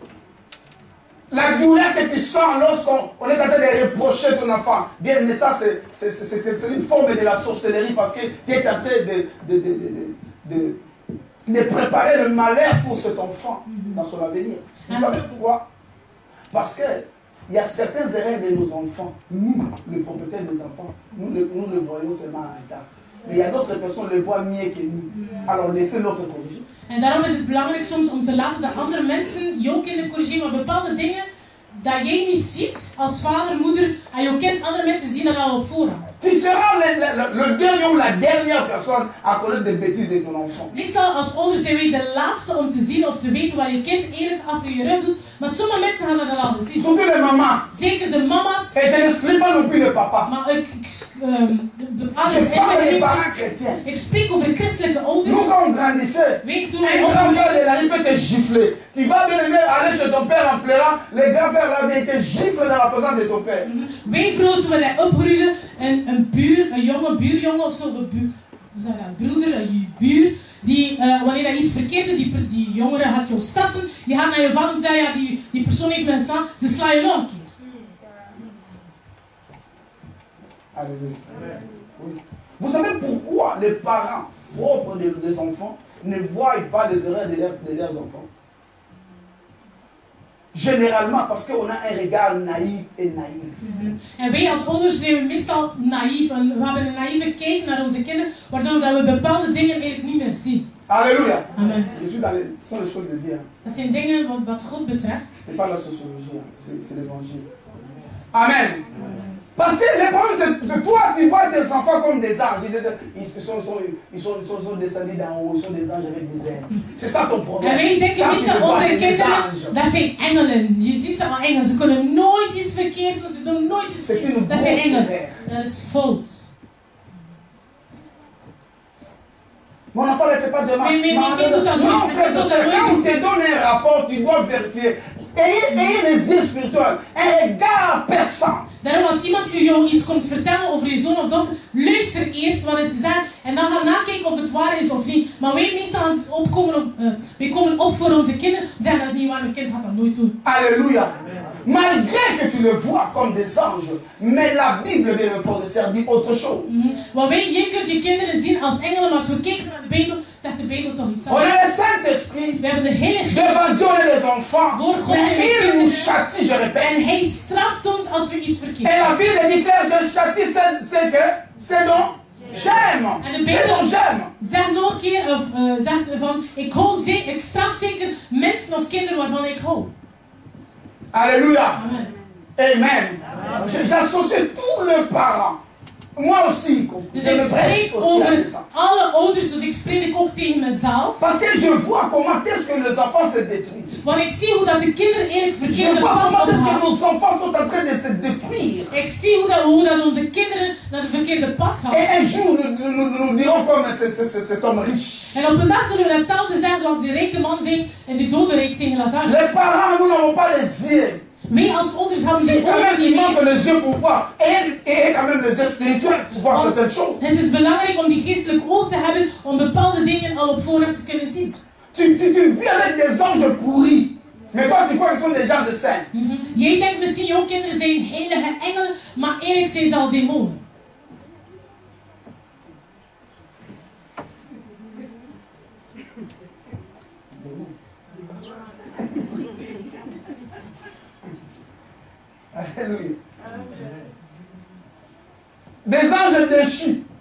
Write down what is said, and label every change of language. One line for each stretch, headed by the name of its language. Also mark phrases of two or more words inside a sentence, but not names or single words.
French: La douleur que tu sens lorsqu'on est en train de reprocher ton enfant, bien, mais ça c'est une forme de la sorcellerie parce que tu es en train de préparer le malheur pour cet enfant dans son avenir. Vous savez pourquoi? Parce que il y a certaines erreurs de nos enfants. Nous, les propriétaires des enfants, nous le voyons seulement en retard. Mais il y a d'autres personnes qui le voient mieux que nous. Alors laissez l'autre corriger.
Dutch: En daarom is het belangrijk soms om te laten dat andere mensen jouw kinderen corrigeren, maar bepaalde dingen dat jij niet ziet als vader, moeder, en jouw kind, andere mensen zien dat al op voorhand.
French: Tu seras le dernier ou la dernière personne à connaître des bêtises de ton enfant.
Dutch: Meestal als ouders zijn wij de laatste om te zien of te weten wat je kind eerlijk achter je rug doet. Maar sommige mensen gaan dat al zien.
French: Surtout les mamans.
Dutch: Zeker de mama's.
French: Et je n'exclus pas non plus le papa.
Dutch: Maar de
French: Je
Dutch: vaders
French: parle des
Dutch: en
French: parents chrétiens.
Dutch: ik spreek over christelijke
French: Nous,
Dutch: ouders.
French: quand on grandissait,
Dutch: Weet toen
French: un
Dutch: wij
French: grand frère
Dutch: opgroeiden.
French: de la vie peut te gifler. Tu vas bien aimer aller chez ton père en pleurant. Les grands frères de la vie te giflent dans la présence de ton père.
Dutch: Wij vroeger toen wij opgroeiden, een jonge buurjongen of zo, hoe zeg je dat, broeder, een buur, die wanneer dat iets verkeerd is, die jongere gaat jou straffen, die gaat naar je vader en zegt, ja, die persoon heeft me gestaan, ze slaan je nog een keer.
French: Alléluia. Oui. Vous savez pourquoi les parents propres des enfants ne voient pas les erreurs de leurs enfants? Généralement parce qu'on a un regard naïf et naïf.
Dutch: En wij als ouders zijn meestal naïef. En we hebben een naïeve kijk naar onze kinderen, waardoor we bepaalde dingen eigenlijk niet meer zien.
French: Alléluia. Amen. Je suis dans ce sont les choses de Dieu.
Dutch: Dat zijn dingen wat God betreft.
French: C'est pas la sociologie, c'est l'évangile. Amen. Parce que le problème, c'est que toi, tu vois tes enfants comme des anges. Ils sont descendus d'en haut, ils sont des anges avec des ailes. C'est ça ton problème.
Dutch: En wij denken
French: Quand tu
Dutch: meestal
French: les vois,
Dutch: onze
French: des
Dutch: kinderen,
French: anges.
Dutch: dat zijn engelen. Je ziet ze al engelen. Ze kunnen nooit iets verkeerd doen, ze doen nooit iets
French: C'est
Dutch: verkeerd.
French: une
Dutch: Dat zijn
French: grosse
Dutch: engelen.
French: erreur.
Dutch: Dat is fout.
French: Mon enfant ne fait pas de mal. Mais Non, frère, quand on te donne un rapport, tu dois vérifier. Ayez les yeux spirituels, un regard perçant.
Dutch: Daarom als iemand jou iets komt vertellen over je zoon of dochter, luister eerst wat ze zeggen en dan ga nakijken of het waar is of niet. Maar wij meestal wij komen op voor onze kinderen, zeggen dat is niet waar, mijn kind gaat dat nooit doen.
French: Alléluia. Malgré que tu le vois comme des anges, mais la Bible de l'Effortisseur dit autre chose.
Dutch: Want je kunt je kinderen zien als engelen, maar als we kijken naar de Bijbel, zegt de Bijbel toch iets
French: On
Dutch: anders.
French: est le Saint-Esprit.
Dutch: We hebben de Heilige
French: Devant Dieu, on est les enfants.
Dutch: Voor God
French: Mais
Dutch: zijn we
French: il nous
Dutch: kinderen.
French: châtie, je répète.
Dutch: En hij straft ons als we iets
French: Et
Dutch: verkeerd
French: la
Dutch: doen.
French: Bible déclare que châtie, c'est donc j'aime.
Dutch: En de
French: C'est donc
Dutch: Bijbel
French: j'aime.
Dutch: zegt nog een keer, of zegt van, ik straf zeker mensen of kinderen waarvan ik hou.
French: Alléluia. Amen. Amen. J'associe tous les parents. Moi aussi.
Dutch: Dus
French: Je
Dutch: ik
French: me prêche
Dutch: spreek
French: aussi à
Dutch: over
French: ces parents.
Dutch: alle ouders, dus ik spreek ook tegen mezelf.
French: Parce que je vois comment est-ce que les enfants se détruisent.
Dutch: Want ik zie hoe dat de kinderen eigenlijk
French: Je
Dutch: verkeerde
French: vois
Dutch: pad
French: comment est-ce que
Dutch: opgaan.
French: nos enfants sont en train de se détruire.
Dutch: Ik zie hoe dat onze kinderen naar de verkeerde pad gaan.
French: Et un jour, nous dirons comme cet homme riche.
Dutch: En op een dag zullen we hetzelfde zeggen zoals die rijke man zei in die dodenrijk tegen Lazarus.
French: Les parents, nous n'avons pas les yeux.
Dutch: Wij als ouders hebben
French: Si
Dutch: die
French: quand
Dutch: ogen
French: même
Dutch: niet
French: il manque
Dutch: meer.
French: les yeux pour voir, et quand même les yeux spirituels pour voir certaines choses.
Dutch: Het is belangrijk om die geestelijk oog te hebben om bepaalde dingen al op voorhand te kunnen zien.
French: Tu vis avec des anges pourris. Mais toi, tu crois qu'ils sont des gens de saints.
Dutch: Jij denkt misschien jouw kinderen zijn heilige engelen, maar eigenlijk zijn ze al demonen.
French: Alléluia. Des anges déchus.